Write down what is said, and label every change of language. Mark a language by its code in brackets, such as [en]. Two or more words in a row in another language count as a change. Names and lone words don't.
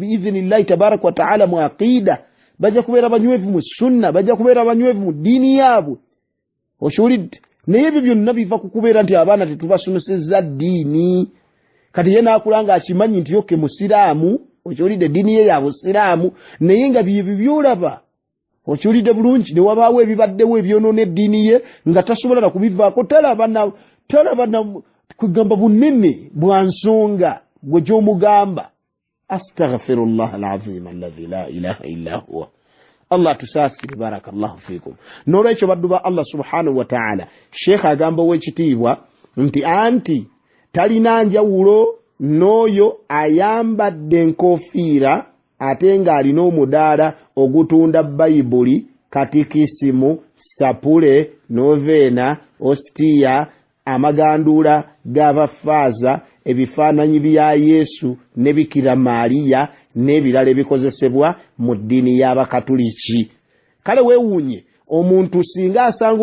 [ar] بإذن الله تبارك وتعالى [lg] mu aqida bajja kubeera banywevu mu sunna bajja kubeera banywevu mu ddiini yaabwe okiwulidde naye ebyo byonna biva ku kubeera nti abaana tetubasomesezza ddiini kati ye naakulanga akimanyi nti yoke musiraamu okiwulidde eddiini ye ya busiraamu naye nga bye byolaba okiwulidde bulungi ne wabaawo ebibaddewo ebyonoona eddiini ye nga tasobola na kubivaako talaba na kugamba bunene bwa nsonga gwe gy'omugamba [ar] أستغفر الله العظيم الذي لا إله إلا هو [lg] Allah tusaasire [ar] بارك الله فيكم [lg] n'olwekyo baddu ba Allah [ar] سبحانه وتعالى [lg] sheikh agamba w'ekitiibwa nti anti talina njawulo n'oyo ayambadde enkofiira ate ng'alina omudaala ogutunda bayibuli katikisimu sapule noveena ostiya amaganduula g'abafaaza ebifaananyi bya Yesu ne Bikira Maariya n'ebirala ebikozesebwa mu ddiini y'Abakatuliki kale weewuunye omuntu singa asanga